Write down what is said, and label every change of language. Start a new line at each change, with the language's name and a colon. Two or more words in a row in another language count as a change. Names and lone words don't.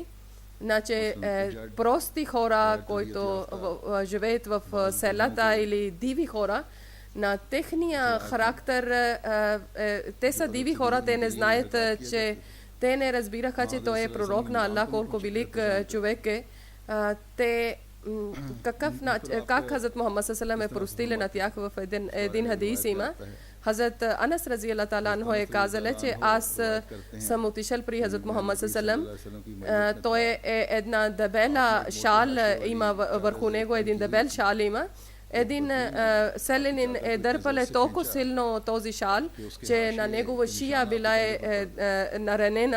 Bulgarian: Значи, прости хора, които живеят в селата или диви хора, на техния характер, те са диви хора, те не знаят, че те не разбираха, че той е пророк на Аллах, колко велик човек е. Те как Хазрат Мухаммад саллаллаху е простили на тях в един хадис има. Хазрат Анас
Arabic: رضي الله تعالى عنه
Bulgarian: е казали, че аз съм отишъл при Хазрат Мухаммад саллаллаху. Той е една дебела шал, има върху него един дебел шал има. Един селянин е дърпал толкова силно този шал, че на негова шия била наранена.